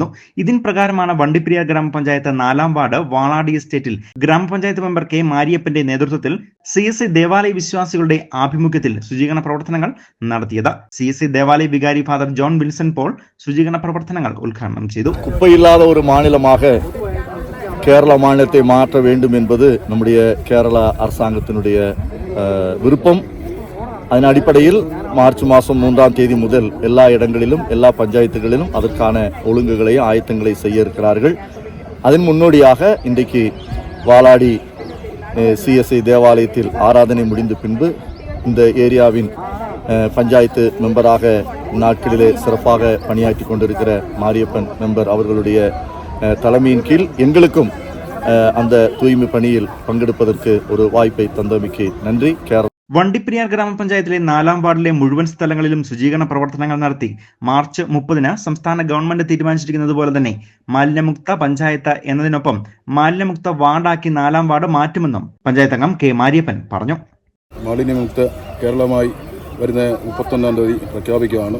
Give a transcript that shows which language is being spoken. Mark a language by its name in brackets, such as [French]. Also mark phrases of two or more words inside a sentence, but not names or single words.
[Malayalam] ഇതിൻ പ്രകാരമാണ് വണ്ടിപ്പെരിയാർ ഗ്രാമപഞ്ചായത്ത് 4-ാം വാർഡ് വാളാടി എസ്റ്റേറ്റിൽ ഗ്രാമപഞ്ചായത്ത് മെമ്പർ കെ മാരിയപ്പന്റെ നേതൃത്വത്തിൽ CSI ദേവാലയ വിശ്വാസികളുടെ ആഭിമുഖ്യത്തിൽ ശുചീകരണ പ്രവർത്തനങ്ങൾ നടത്തിയത്. CSI ദേവാലയ വികാരി ഫാദർ ജോൺ വിൽസൺ പോൾ ശുചീകരണ പ്രവർത്തനങ്ങൾ ഉദ്ഘാടനം ചെയ്തു. [Tamil] குப்பையில்லாத ஒரு மாநிலமாக கேரள மாநிலத்தை மாற்ற வேண்டும் என்பது நம்முடைய கேரள அரசாங்கத்தினுடைய விருப்பம். அதன் அடிப்படையில் மார்ச் மாதம் 3-ஆம் தேதி முதல் எல்லா இடங்களிலும் எல்லா பஞ்சாயத்துகளிலும் அதற்கான ஒழுங்குகளையும் ஆயத்தங்களை செய்ய இருக்கிறார்கள். அதன் முன்னோடியாக இன்றைக்கு வாலாடி CSI தேவாலயத்தில் ஆராதனை முடிந்த பின்பு இந்த ஏரியாவின் பஞ்சாயத்து மெம்பராக நாட்களிலே சிறப்பாக பணியாற்றி கொண்டிருக்கிற மாரியப்பன் மெம்பர் அவர்களுடைய தலைமையின் கீழ் எங்களுக்கும் அந்த தூய்மை பணியில் பங்கெடுப்பதற்கு ஒரு வாய்ப்பை தந்தமைக்கு நன்றி. [Malayalam] വണ്ടിപ്പെരിയാർ ഗ്രാമപഞ്ചായത്തിലെ 4-ാം വാർഡിലെ മുഴുവൻ സ്ഥലങ്ങളിലും ശുചീകരണ പ്രവർത്തനങ്ങൾ നടത്തി. മാർച്ച് 30-ന് സംസ്ഥാന ഗവൺമെന്റ് തീരുമാനിച്ചിരിക്കുന്നത് പോലെ തന്നെ മാലിന്യമുക്ത പഞ്ചായത്ത് എന്നതിനൊപ്പം മാലിന്യമുക്ത വാർഡാക്കി 4-ാം വാർഡ് മാറ്റുമെന്നും പഞ്ചായത്ത് അംഗം കെ മാരിയപ്പൻ പറഞ്ഞു. മാലിന്യമുക്ത കേരളമായി വരുന്ന 31-ാം തീയതി പ്രഖ്യാപിക്കുകയാണ്.